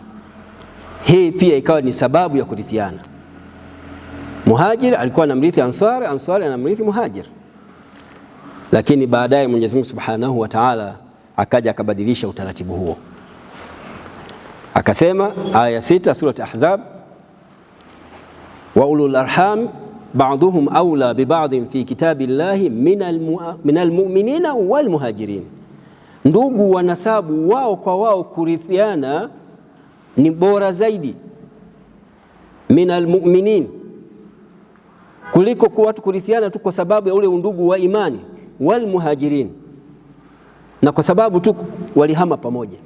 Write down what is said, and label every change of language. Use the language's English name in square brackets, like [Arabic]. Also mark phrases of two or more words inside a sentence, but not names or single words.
[Swahili] Hii pia ikawa ni sababu ya kurithiana. Muhajir alikuwa anamrithi Ansar, Ansar anamrithi Muhajir. Lakini baadaye Mwenyezi Mungu [Arabic] سبحانه وتعالى [Swahili] akaja akabadilisha utaratibu huo. Akasema aya 6 surati Ahzab, [Arabic] وأولو الأرحام بعضهم أولى ببعض في كتاب الله من المؤمنين والمهاجرين. [Swahili] Ndugu wa nasabu wao kwa wao kurithiana ni bora zaidi [Arabic] من المؤمنين, [Swahili] kuliko kwa watu kurithiana tu kwa sababu ya ule undugu wa imani, [Arabic] والمهاجرين, [Swahili] na kwa sababu tu walihama pamoja.